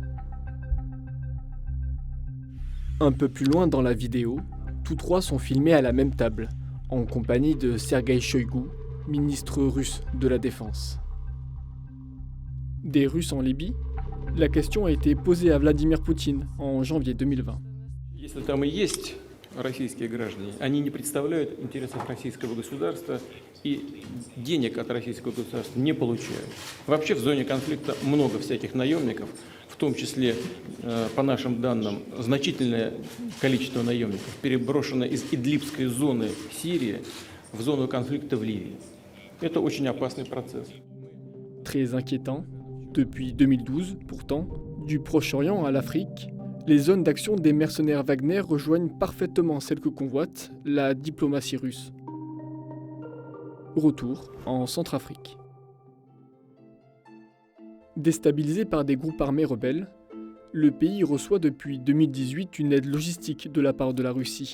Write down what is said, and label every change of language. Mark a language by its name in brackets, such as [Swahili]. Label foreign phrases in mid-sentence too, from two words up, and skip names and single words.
[French] Un peu plus loin dans la vidéo, tous trois sont filmés à la même table, en compagnie de Sergueï Shoïgu, ministre russe de la Défense. Des Russes en Libye? La question a été posée à Vladimir Poutine en janvier 2020. [Russian] Российские граждане, они не представляют интересов российского государства и денег от российского государства не получают. Вообще в зоне конфликта много всяких наемников, в том числе, по нашим данным, значительное количество наемников переброшено из Идлибской зоны Сирии в зону конфликта в Ливии. Это очень опасный процесс. [French] Très inquiétant, depuis 2012, pourtant, du Proche-Orient à l'Afrique, les zones d'action des mercenaires Wagner rejoignent parfaitement celles que convoite la diplomatie russe. Retour en Centrafrique. Déstabilisé par des groupes armés rebelles, le pays reçoit depuis 2018 une aide logistique de la part de la Russie.